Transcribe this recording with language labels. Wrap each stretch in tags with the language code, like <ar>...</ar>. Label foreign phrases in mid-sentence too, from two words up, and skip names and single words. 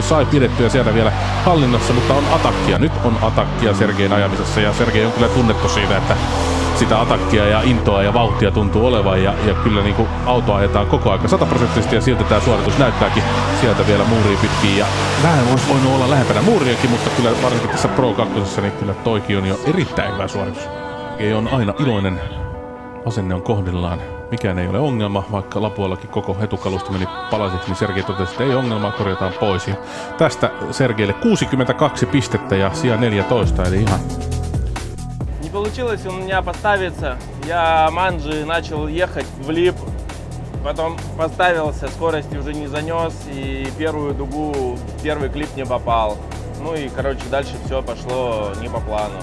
<fi>Sai pidettyä siellä vielä hallinnassa, mutta on atakkia. Nyt on atakkia Sergein ajamisessa ja Sergei on kyllä tunnettu siitä, että sitä atakkia ja intoa ja vauhtia tuntuu olevan ja kyllä niin kuin auto ajetaan koko ajan 100% ja siltä tämä suoritus näyttääkin sieltä vielä muuria pitkin ja vähän olisi voinut olla lähempänä muuriakin, mutta kyllä varsinkin tässä Pro 2 niin kyllä toikin on jo erittäin hyvä suoritus. Ei on aina iloinen, asenne on kohdillaan, mikään ei ole ongelma, vaikka Lapuallakin koko etukalusta meni palasiksi, niin Sergei totesi, että ei ongelmaa, korjataan pois ja tästä Sergeille 62 pistettä ja sija 14, eli ihan</fi> <ru>Не получилось у меня поставиться, я манджи начал ехать в лип, потом поставился, скорости уже не занес и первую дугу, первый клип не попал. Ну и, короче, дальше все пошло не по плану.</ru>